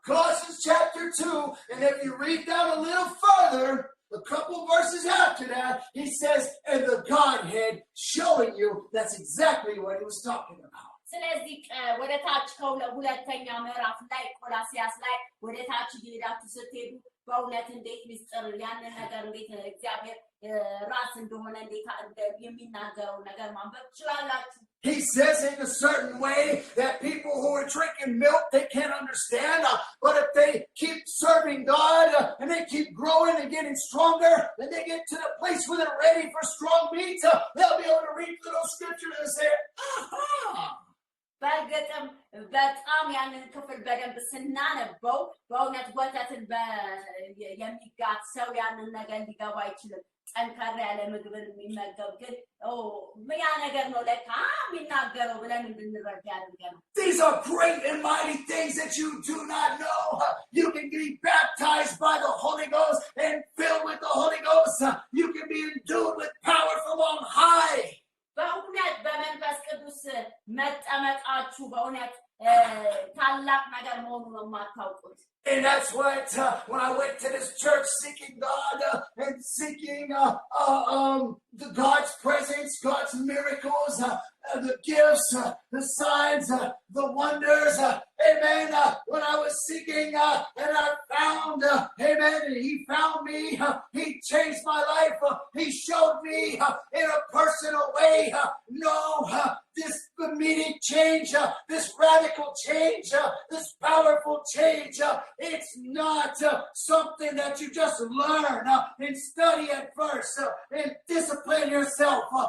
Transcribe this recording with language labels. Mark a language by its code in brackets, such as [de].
[en] Colossians chapter 2, and if you read down a little further, a couple verses after that, he says, and the Godhead showing you that's exactly what he was talking about. [am] ስለዚህ ወደ ታች ከሁለተኛ ምዕራፍ ላይ ቆላስይስ ላይ ወደ ታች እየሄዳችሁ ስትሄዱ በእውነት እንዴት ሚስጥር ያንን ነገር እንዴት እግዚአብሔር ራስ እንደሆነ እንዴት የሚናገረው ነገር ማንበብ ትችላላችሁ። [en] He says in a certain way that people who are drinking milk, they can't understand. But if they keep serving God and they keep growing and getting stronger, then they get to the place where they're ready for strong meat, they'll be able to read through those scriptures and say, aha! [am] በእርግጥም በጣም ያንን ክፍል በደንብ ስናነበው በእውነት ወተትን የሚጋት ሰው ያንን ነገር ሊገባ አይችልም። ጠንካራ ያለ ምግብን የሚመገብ ግን ያ ነገር ነው ለካ የሚናገረው ብለን እንድንረዳ ያደርገናል። [en] These are great and mighty things that you do not know. You can be baptized by the Holy Ghost and filled with the Holy Ghost. You can be endued with power from on high. [am] በእውነት በመንፈስ ቅዱስ መጠመቃችሁ በእውነት ታላቅ ነገር መሆኑን ነው የማታውቁት። [en] And that's what, when I went to this church seeking God and seeking the God's presence, God's miracles, the gifts, the signs, the wonders, amen. When I was seeking and I found, amen, and he found me, he changed my life, he showed me in a personal way, no, this immediate change, this radical change, this powerful change, it's not something that you just learn and study at first and discipline yourself.